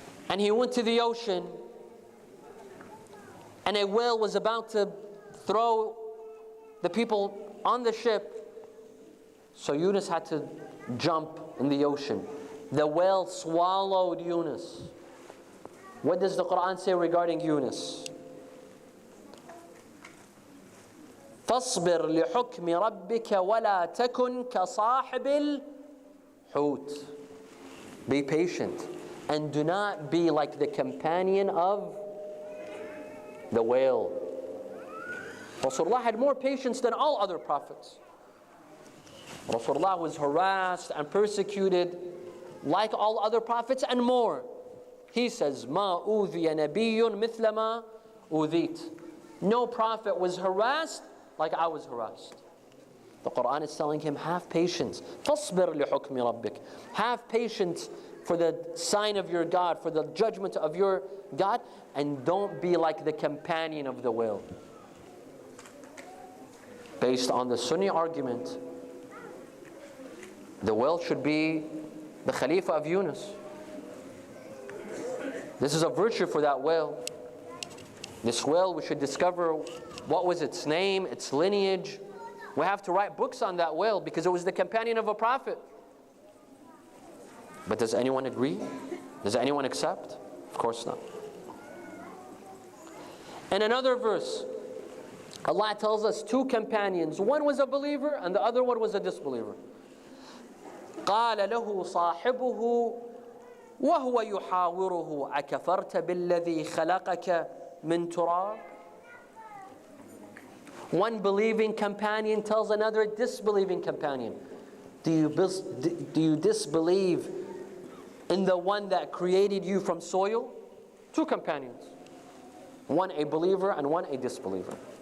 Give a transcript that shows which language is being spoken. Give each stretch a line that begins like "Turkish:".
English: And he went to the ocean, and a whale was about to throw the people on the ship. So Yunus had to jump in the ocean. The whale swallowed Yunus. What does the Quran say regarding Yunus?
Arabic: فاصبر لحكم ربك ولا تكن كصاحب الحوت.
English: Be patient and do not be like the companion of the whale. Rasulullah had more patience than all other prophets. Rasulullah was harassed and persecuted like all other prophets and more. He says,
Arabic: مَا أُوذِيَ نَبِيٌّ مِثْلَ مَا أُوذِيتَ.
English: No prophet was harassed like I was harassed. The Quran is telling him, have patience.
Arabic: فَاصْبِرْ لِحُكْمِ رَبِّكَ.
English: Have patience for the sign of your God, for the judgment of your God, and don't be like the companion of the whale. Based on the Sunni argument, the whale should be the Khalifa of Yunus. This is a virtue for that whale. This whale, we should discover what was its name, its lineage. We have to write books on that whale because it was the companion of a prophet. But does anyone agree? Does anyone accept? Of course not. In another verse, Allah tells us two companions. One was a believer and the other one was a disbeliever.
Arabic: قال له صاحبه وهو يحاوره أكفرت بالذي خلقك من تراب.
English: One believing companion tells another disbelieving companion, do you disbelieve in the one that created you from soil? Two companions. One a believer and one a disbeliever.